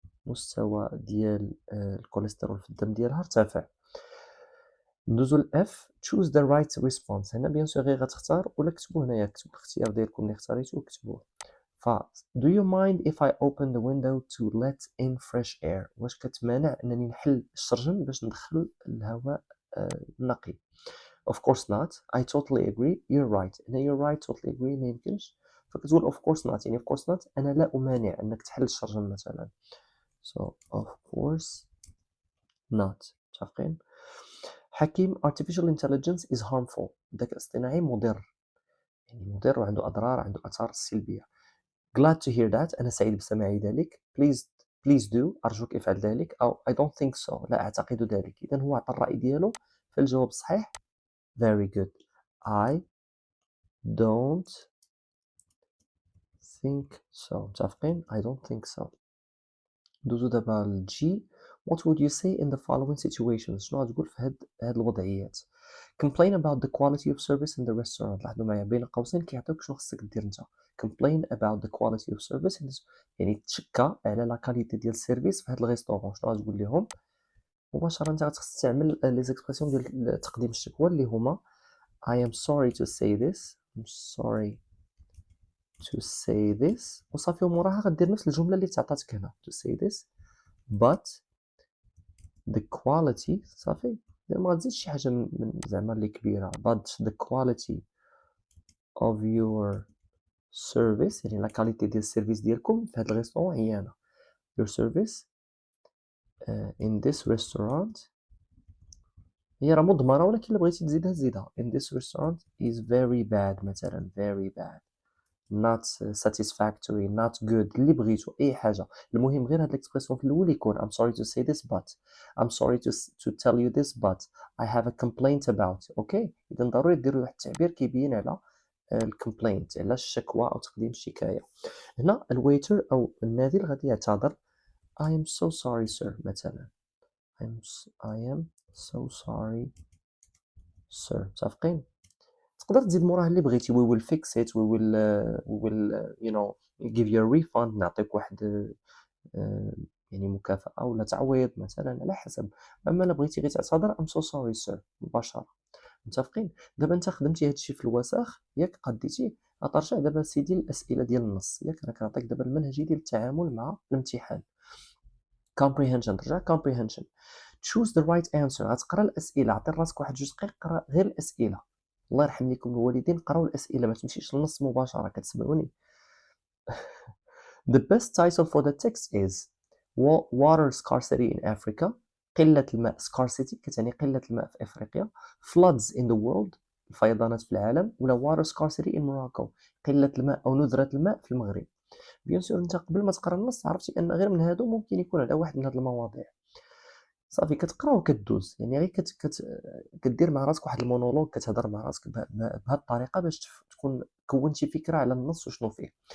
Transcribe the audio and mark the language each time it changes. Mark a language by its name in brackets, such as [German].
[Arabic] مستوى ديال الكوليسترول في الدم ديالها ارتفع. ندوزو ل [English] F choose the right response. [Arabic] هنا بيان سور غير غتختار ولا كتبوه هنايا، كتبوا الاختيار ديالكم اللي اختاريتو وكتبوه. [English] ف do you mind if I open the window to let in fresh air. [Arabic] واش كتمانع انني نحل الشرجم باش ندخل الهواء النقي. [English] of course not. I totally agree. you're right. [Arabic] هنا [English] you're right totally agree [Arabic] ما يمكنش، فكتقول [English] of course not. [Arabic] يعني [English] of course not [Arabic] انا لا امانع انك تحل الشرجم مثلا. [English] so of course not. [Arabic] متفقين؟ [English] حكيم artificial intelligence is harmful. [Arabic] الذكاء الاصطناعي مضر، يعني مضر وعنده اضرار، عنده اثار سلبيه. [English] glad to hear that. [Arabic] أنا سعيد بسماع ذلك. [English] please do. [Arabic] أرجوك افعل ذلك. [English] أو I don't think so. [Arabic] لا أعتقد ذلك. إذا هو عطى الرأي ديالو، فالجواب الصحيح [English] very good. I don't think so. [Arabic] متفقين؟ [English] I don't think so. [Arabic] ندوزو دابا للجي. [English] what would you say in the following situations. [Arabic] شنو غتقول في هاد الوضعيات. [English] complain about the quality of service in the restaurant. [Arabic] لاحظوا معايا بين قوسين كيعطيوك شنو خصك دير انت. [English] complain about the quality of service in this. [Arabic] يعني تشكى على لا كاليتي ديال السيرفيس في هاد الريستورون. شنو غتقول لهم مباشره؟ انت غتستعمل لي زيكسبرسيون ديال تقديم الشكوى اللي هما [English] I am sorry to say this. I'm sorry to say this. [Arabic] وصافي وموراها غدير نفس الجمله اللي تعطاتك هنا [English] to say this but the quality. [Arabic] صافي ما غتزيدش شي حاجه من زعما اللي كبيره. [English] but the quality of your service، [Arabic] يعني لا كاليتي ديال السيرفيس ديالكم في هذا الريستورون عيانه. [English] your service in this restaurant [Arabic] هي راه مضمره، ولكن الا بغيتي تزيدها [English] in this restaurant is very bad [Arabic] مثلا. [English] very bad not satisfactory not good [Arabic] اللي بغيتو اي حاجه. المهم غير هاد الاكسبرسيون في الاول يكون [English] I'm sorry to say this but I'm sorry to tell you this but I have a complaint about. [Arabic] اوكي اذا ضروري ديروا واحد التعبير كيبين على الكومبلينت، على الشكوى او تقديم الشكايه. هنا الويتر او النادل غادي يعتذر [English] I am so sorry sir [Arabic] مثلا. [English] I am so sorry sir. [Arabic] متفقين؟ تقدر تزيد موراها اللي بغيتي [English] we will fix it we will you know give you a refund. [Arabic] نعطيك واحد يعني مكافأة ولا تعويض مثلا على حسب. اما الا بغيتي غير تعتذر [English] I'm so sorry sir [Arabic] مباشرة. متفقين؟ دابا انت خدمتي هادشي في الوساخ ياك قديتي. غترجع دابا سيدي الاسئله ديال النص ياك. راك نعطيك دابا المنهجيه ديال التعامل مع الامتحان. comprehension. ترجع comprehension. [English] choose the right answer. [Arabic] غتقرا الاسئله. عطي راسك واحد جوج دقائق قرا غير الاسئله. الله يرحم ليكم الوالدين قراو الاسئله ما تمشيش للنص مباشره. كتسمعوني؟ [English] The best title for the text is water scarcity in Africa. [Arabic] قلة الماء scarcity كتعني قلة الماء في افريقيا. [English] floods in the world [Arabic] الفيضانات في العالم. ولا [English] water scarcity in Morocco [Arabic] قلة الماء او نذرة الماء في المغرب. بيان سور انت قبل ما تقرا النص عرفتي ان غير من هادو ممكن يكون على واحد من هاد المواضيع. صافي كتقرا وكدوز. يعني غير كدير مع راسك واحد المونولوج، كتهضر مع راسك بهاد الطريقه باش تكون كونتي فكره على النص وشنو فيه.